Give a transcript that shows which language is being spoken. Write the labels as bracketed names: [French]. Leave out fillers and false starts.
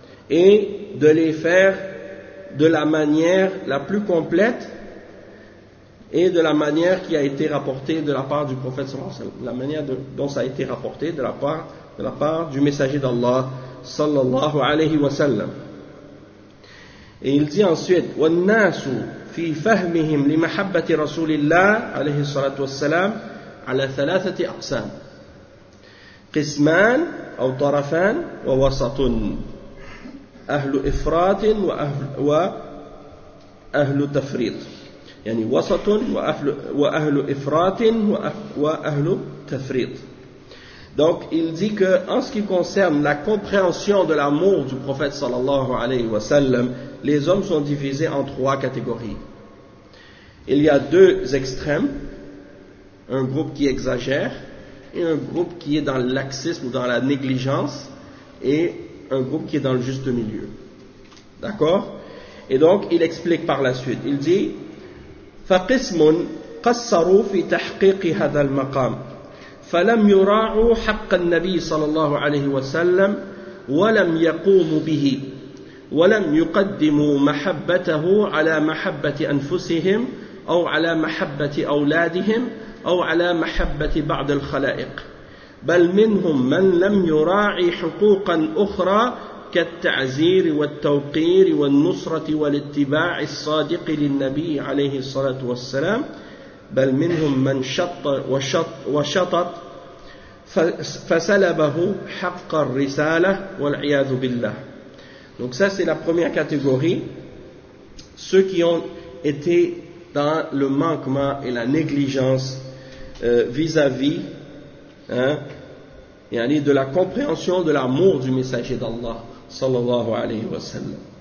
[French] Et de les faire de la manière la plus complète et de la manière qui a été rapportée de la part du prophète sallallahu alayhi wa sallam. La manière dont ça a été rapporté de la part du messager d'Allah sallallahu alayhi wa sallam. Et il dit ensuite, [Arabic] « وَالنَّاسُ فِي فَهْمِهِمْ لِمَحَبَّةِ رَسُولِ اللَّهِ عَلَيْهِ الصَّلَاةُ وَالسَّلَامِ عَلَى ثَلَاثَةِ أَقْسَامِ قسمان أو طرفان ووسط أهل إفراط وأهل تفريط يعني وسط وأهل إفراط وأهل تفريط. [French] Donc il dit que en ce qui concerne la compréhension de l'amour du prophète sallallahu alayhi wa sallam, les hommes sont divisés en trois catégories. Il y a deux extrêmes, un groupe qui exagère et un groupe qui est dans l'axisme ou dans la négligence, et un groupe qui est dans le juste milieu. D'accord? Et donc, il explique par la suite. Il dit, [Arabic] فَقِسْمٌ قَصَّرُوا فِي تَحْقِيقِ هَذَا الْمَقَامِ فَلَمْ يُرَاعُوا حَقَّ النَّبِيِّ صَلَى اللَّهُ عَلَيْهِ وَسَلَّمْ وَلَمْ يَقُومُوا بِهِ وَلَمْ يُقَدِّمُوا مَحَبَّتَهُ عَلَى مَحَبَّةِ أَنفُسِهِمْ أَوْ عَلَى مَحَبَّةِ أَوْلَادِهِمْ أو على محبة بعض الخلائق، بل منهم من لم يراعي حقوقا أخرى كالتعزير والتوقير والنصرة والاتباع الصادق للنبي عليه الصلاة والسلام، بل منهم من شطط فسلبه حق الرسالة والعياذ بالله. [French] Donc ça c'est la première catégorie, ceux qui ont été dans le manquement et la négligence vis-à-vis de la compréhension de l'amour du messager d'Allah sallallahu alayhi wa sallam.